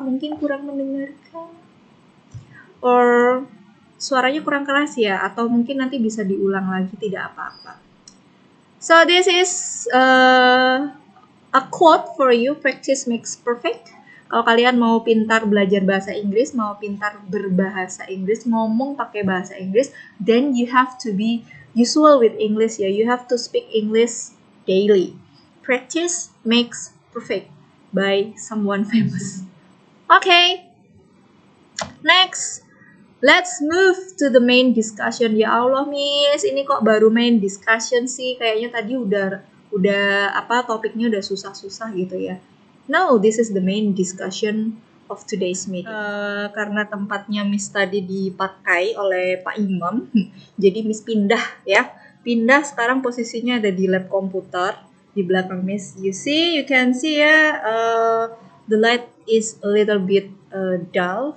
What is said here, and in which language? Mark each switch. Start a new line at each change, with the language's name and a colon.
Indonesian: Mungkin kurang mendengarkan, or suaranya kurang keras ya, atau mungkin nanti bisa diulang lagi, tidak apa-apa.
English: So this is a quote for you, practice makes perfect.
Indonesian: Kalau kalian mau pintar belajar bahasa Inggris, mau pintar berbahasa Inggris, ngomong pakai bahasa Inggris,
English: then you have to be usual with English
Indonesian: ya.
English: You have to speak English daily. Practice makes perfect by someone famous. Okay. Next, let's move to the main discussion.
Indonesian: Ya Allah, Miss, ini kok baru main discussion sih? Kayaknya tadi udah topiknya udah susah-susah gitu ya.
English: No, this is the main discussion of today's meeting.
Indonesian: Karena tempatnya Miss tadi dipakai oleh Pak Imam, jadi Miss pindah ya. Pindah sekarang posisinya ada di lab komputer di belakang Miss.
English: You can see ya, the light is a little bit dull.